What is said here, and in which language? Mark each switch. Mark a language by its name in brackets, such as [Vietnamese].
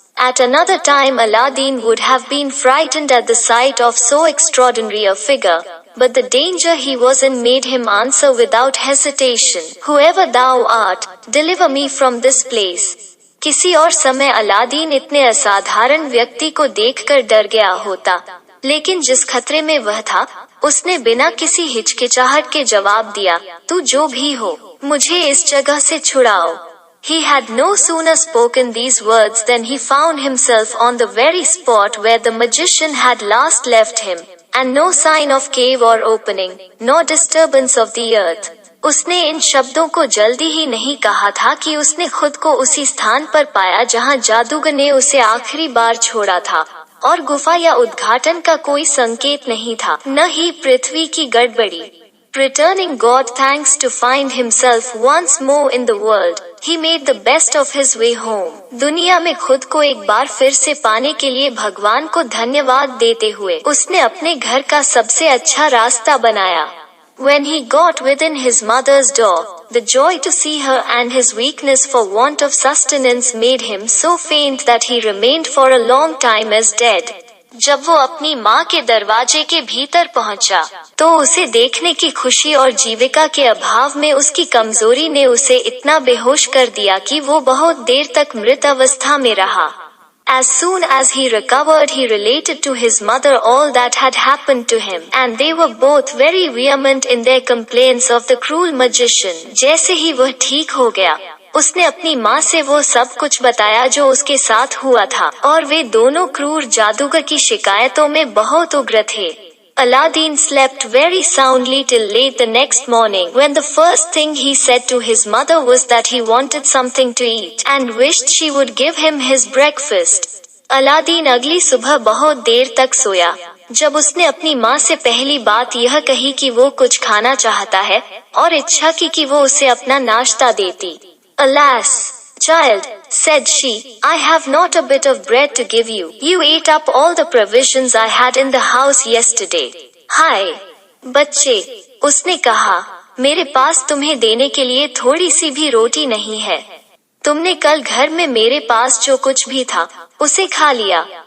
[English] At another time Aladdin would have been frightened at the sight of so extraordinary a figure, but the danger he was in made him answer without hesitation, Whoever thou art, deliver me from this place. [Hindi] किसी और समय Aladdin इतने असाधारण व्यक्ति को देखकर डर गया होता, लेकिन जिस खतरे में वह था, उसने बिना किसी हिचकिचाहट के जवाब दिया, तू जो भी हो, मुझे इस जगह से छुड़ाओ। [English] He had no sooner spoken these words than he found himself on the very spot where the magician had last left him, and no sign of cave or opening, nor disturbance of the earth. [Hindi] उसने इन शब्दों को जल्दी ही नहीं कहा था कि उसने खुद को उसी स्थान पर पाया जहां जादूगर ने उसे आखिरी बार छोड़ा था, और गुफा या उद्घाटन का कोई संकेत नहीं था, न ही पृथ्वी की गड़बड़ी। [English] Returning God thanks to find himself once more in the world, he made the best of his way home. [Hindi] दुनिया में खुद को एक बार फिर से पाने के लिए भगवान को धन्यवाद देते हुए उसने अपने घर का सबसे अच्छा रास्ता बनाया। [English] When he got within his mother's door, the joy to see her and his weakness for want of sustenance made him so faint that he remained for a long time as dead. [Hindi] जब वो अपनी माँ के दरवाजे के भीतर पहुँचा, तो उसे देखने की खुशी और जीविका के अभाव में उसकी कमजोरी ने उसे इतना बेहोश कर दिया कि वो बहुत देर तक मृत अवस्था में रहा। [English] As soon as he recovered, he related to his mother all that had happened to him, and they were both very vehement in their complaints of the cruel magician. [Hindi] जैसे ही वह ठीक हो गया, उसने अपनी माँ से वो सब कुछ बताया जो उसके साथ हुआ था, और वे दोनों क्रूर जादूगर की शिकायतों में बहुत उग्र थे। [English] Aladdin slept very soundly till late the next morning, when the first thing he said to his mother was that he wanted something to eat and wished she would give him his breakfast. [Hindi] Aladdin अगली सुबह बहुत देर तक सोया। जब उसने अपनी माँ से पहली बात यह कही कि वो कुछ खाना चाहता है, और इच्छा की कि वो उसे अपना नाश्ता देती। [English] Alas, child, said she, I have not a bit of bread to give you. You ate up all the provisions I had in the house yesterday. [Hindi] हाय बच्चे, उसने कहा, मेरे पास तुम्हें देने के लिए थोड़ी सी भी रोटी नहीं है। तुमने कल घर में मेरे पास जो कुछ भी था, उसे खा लिया।